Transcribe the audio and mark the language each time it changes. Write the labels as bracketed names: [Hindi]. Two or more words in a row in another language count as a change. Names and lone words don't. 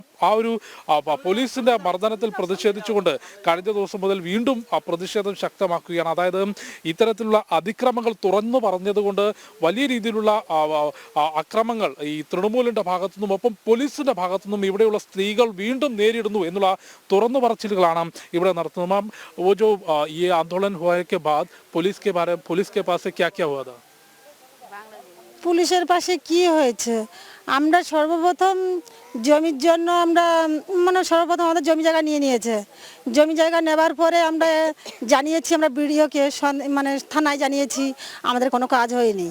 [Malayalam] ആ ഒരു പോലീസിന്റെ മർദ്ദനത്തിൽ പ്രതിഷേധിച്ചുകൊണ്ട് കഴിഞ്ഞ ദിവസം മുതൽ വീണ്ടും പ്രതിഷേധം ശക്തമാക്കുകയാണ്. അതായത് ഇത്തരത്തിലുള്ള അതിക്രമങ്ങൾ തുറന്നു പറഞ്ഞതുകൊണ്ട് വലിയ രീതിയിലുള്ള അക്രമങ്ങൾ ഈ തൃണമൂലിന്റെ ഭാഗത്തുനിന്നും ഒപ്പം പോലീസിന്റെ ഭാഗത്തുനിന്നും ഇവിടെയുള്ള സ്ത്രീകൾ വീണ്ടും നേരിടുന്നു എന്നുള്ള തുറന്നു പറച്ചിലുകളാണ് ഇവിടെ നടത്തുന്നത്. മാം, [Hindi] वो जो ये आंदोलन हुआ है के बाद पुलिस के पास से क्या क्या हुआ था? [Bangla] পুলিশের পাশে কি হয়েছে, আমরা সর্বপ্রথম জমির জন্য আমরা সর্বপ্রথম আমাদের জমি জায়গা নিয়ে নিয়েছে। জমি জায়গা নেবার পরে আমরা জানিয়েছি, আমরা বিডিওকে থানায় জানিয়েছি, আমাদের কোনো কাজ হয়নি।